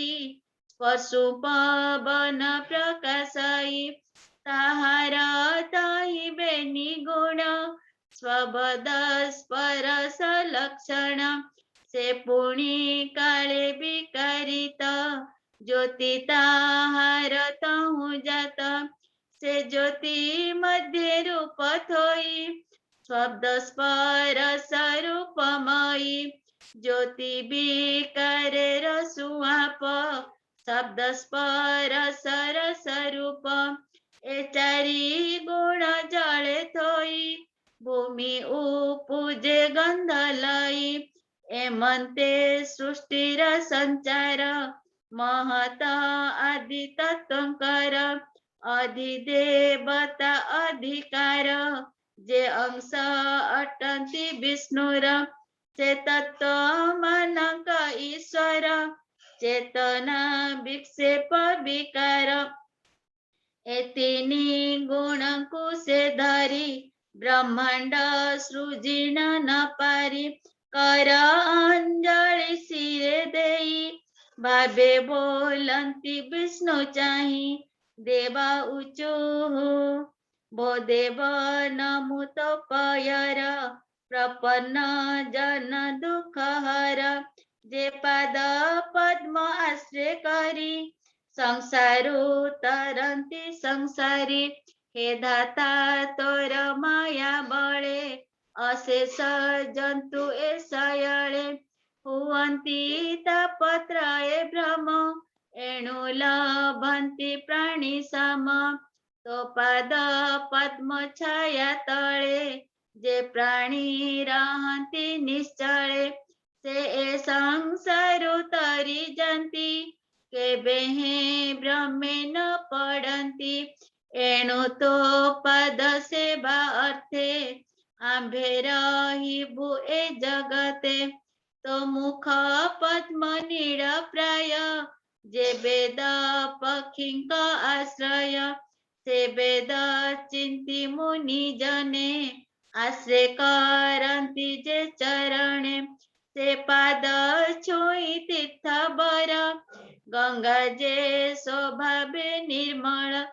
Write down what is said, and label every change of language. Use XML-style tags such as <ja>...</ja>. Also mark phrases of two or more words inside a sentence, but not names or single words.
<or>ସ୍ପର୍ଶୁ ପବନ ପ୍ରକାଶାଈ ତାହାର ତାହି ବେନୀ ଗୁଣ ସ୍ୱବଦ ସ୍ପରସ ଲକ୍ଷଣ ସେ ପୁଣୀ କାଳେ ବିକାରିତ ଜ୍ୟୋତି ତାହାର ତହୁ ଜାତ ସେ ଜ୍ୟୋତି ମଧ୍ୟ ରୂପ ଥୋଈ ଶବ୍ଦ ସ୍ପରସ ରୂପମୟୀ ଜ୍ୟୋତି ବିକାରେ ରସୁଆପ ଶବ୍ଦ ସ୍ପରସ ରସ ରୂପ ଏ ଚାରି ଗୁଣ ଜଳେ ଥୋଈ ଭୂମି ଉପଜେ ଗନ୍ଧ ଲଈ ଏମନ୍ତେ ସୃଷ୍ଟିର ସଞ୍ଚାର ମହତ ଆଦି ତତ୍ୱଙ୍କର ଅଧିଦେବତା ଅଧିକାର ଜେ ଅଂଶ ଅଟନ୍ତୀ ବିଷ୍ଣୁର ସେ ତତ୍ୱ ମାନକ ଈଶ୍ୱର ଚେତନା ବିକ୍ଷେପ ବିକାର ଏତିନୀ ଗୁଣ କୋ ସେ ଧରୀ ବ୍ରହ୍ମାଣ୍ଡ ସୃଜିନ ନ ପାରୀ କର ଅଞ୍ଜଳି ସିରେ ଦେଈ ଭାବେ ବୋଲନ୍ତୀ ବିଷ୍ଣୁ ଚାହୀ ଦେବା ଉଚୁ ଭୋ ଦେବ ନମୁତ ପୟର ପ୍ରପନ୍ନ ଜନ ଦୁଖ ହର ଜେ ପାଦ ପଦ୍ମ ଆଶ୍ରୟ କରୀ ସଂସାରୁ ତରନ୍ତୀ ସଂସାରୀ ହେ ଧାତା ତୋର ମାୟା ବଳେ ଅଶେଷ ଜନ୍ତୁ ଏ ସୟଳେ ହୁବନ୍ତୀ ତାପତ୍ରୟେ ଭ୍ରମ ଏଣୁ ଲଭନ୍ତୀ ପ୍ରାଣୀ ସମ ତୋ ପାଦ ପଦ୍ମ ଛାୟା ତଳେ ଜେ ପ୍ରାଣୀ ରହନ୍ତୀ ନିଶ୍ଚଳେ ସେ ଏ ସଂସାରୁ ତରୀ ଜନ୍ତୀ କେବେ ହେ ବ୍ରହ୍ମେ ନ ପଡନ୍ତୀ ଏଣୁ ତୋ ପଦ ସେବା ଅର୍ଥେ ଆମ୍ଭେ ରହିବୁ ଏ ଜଗତେ ତୋ ମୁଖ ପଦ୍ମ ନୀଡ ପ୍ରାୟ ଜେ ବେଦ ପକ୍ଷୀଙ୍କ ଆଶ୍ରୟ ସେ ବେଦ ଚିନ୍ତୀ ମୁନି ଜନେ ଆଶ୍ରୟ କରନ୍ତୀ ଜେ ଚରଣେ ସେ ପାଦ ଛୁଈ ତୀର୍ଥ ବର ଗଙ୍ଗା ଜେ ସ୍ୱଭାବେ ନିର୍ମଳ</or>